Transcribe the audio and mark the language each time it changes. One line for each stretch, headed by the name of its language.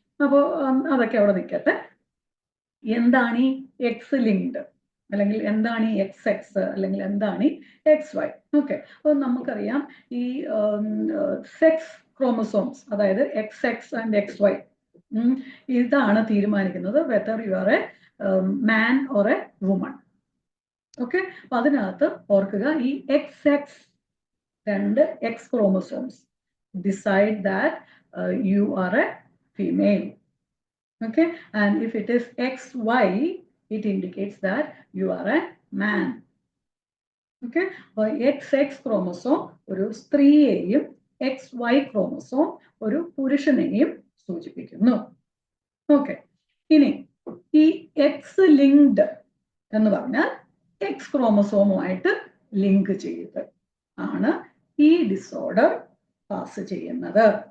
Malayalam: അപ്പോൾ അതൊക്കെ അവിടെ നിൽക്കട്ടെ. എന്താണ് ഈ എക്സ് ലിങ്ക്ഡ്, അല്ലെങ്കിൽ എന്താണ് ഈ XX, അല്ലെങ്കിൽ എന്താണ് ഈ XY? ഓക്കെ, അപ്പോൾ നമുക്കറിയാം ഈ സെക്സ് ക്രോമസോംസ്, അതായത് XX ആൻഡ് XY, ഇതാണ് തീരുമാനിക്കുന്നത്
English: Whether you are a man or a woman.
Malayalam: Okay, അപ്പൊ അതിനകത്ത് ഓർക്കുക ഈ XX, രണ്ട് X chromosomes
English: decide that you are a female. Okay, and if it is XY, it indicates that you are a man.
Malayalam: Okay, അപ്പോൾ XX chromosome ഒരു സ്ത്രീയെയും XY chromosome ഒരു പുരുഷനെയും സൂചിപ്പിക്കുന്നു. Okay, ഇനി ഈ എക്സ് ലിങ്ക്ഡ് എന്ന് പറഞ്ഞാൽ എക്സ് ക്രോമസോമുമായിട്ട് ലിങ്ക് ചെയ്ത് ആണ് ഈ ഡിസോർഡർ പാസ് ചെയ്യുന്നത്.